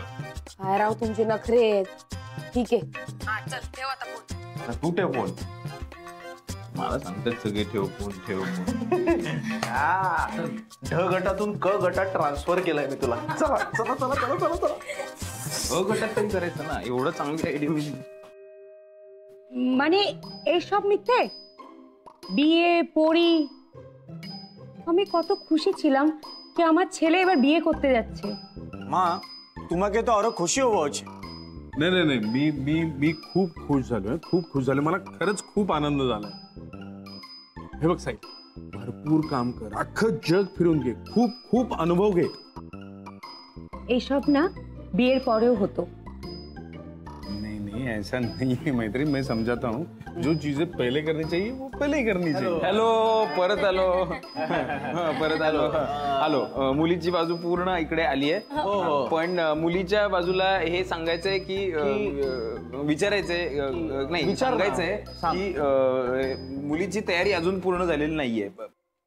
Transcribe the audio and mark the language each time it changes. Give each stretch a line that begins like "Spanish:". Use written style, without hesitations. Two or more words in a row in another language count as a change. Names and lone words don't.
Marathi: काय राव तुमचे नखरे आहेत. ठीक आहे चल ठेव आता फोन. तू ठेव फोन. मला सांगतात सगळे ठेव फोन ठेव फोन. ढ गटातून क गटात ट्रान्सफर केलाय मी तुला. चला चला चला चला चला चला. अ गटात तरी करायचं ना. एवढं चांगली आयडिया मी.
Bangla: মানে এইসব মিথ্যে বিয়ে পড়ি আমি কত খুশি ছিলাম যে আমার ছেলে এবার বিয়ে করতে যাচ্ছে। মা তোমাকে তো আরো খুশি হওয়া উচিত।
Marathi: नाही नाही नाही मी मी मी खूप खुश झालोय. खूप खुश झालोय. मला खरंच खूप आनंद झाला. हे बघ साई भरपूर काम कर. अख्खं जग फिरून घे. खूप खूप अनुभव घे.
Bangla: এইসব না বিয়ের পরেও হতো।
Hindi: नहीं नहीं ऐसा नहीं है मैत्री. मैं समझाता हूँ जो चीजें पहले करनी चाहिए वो पहले ही करनी चाहिए.
Marathi: हॅलो परत आलो. परत आलो. आलो. मुलीची बाजू पूर्ण इकडे आली आहे. पण मुलीच्या बाजूला हे सांगायचंय की विचारायचंय नाही सांगायचंय की मुलीची तयारी अजून पूर्ण झालेली नाहीये.